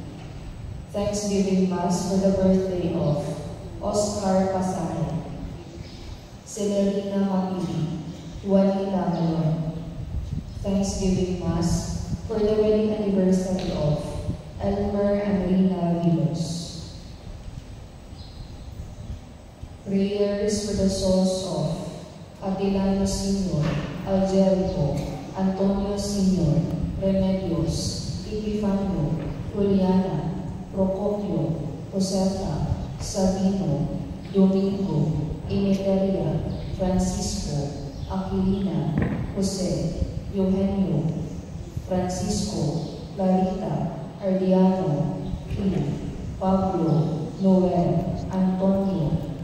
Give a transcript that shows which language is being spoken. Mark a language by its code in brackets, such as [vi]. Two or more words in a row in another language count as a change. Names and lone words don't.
[en] Thanksgiving Mass for the birthday of Oscar Pasare, Celerina Mapili, Juanita Malone. Thanksgiving Mass for the wedding anniversary of Elmer and Rina Vilos. Prayers for the souls of Atilano Sr., Algerico, Antonio Sr., Remedios, Epifanio, Juliana, Procopio, Josefa, Sabino, Domingo, Emeteria, Francisco, Aquilina, Jose, Eugenio, Francisco, Clarita, Ardiano, Pina, Pablo, Noel, Antonio,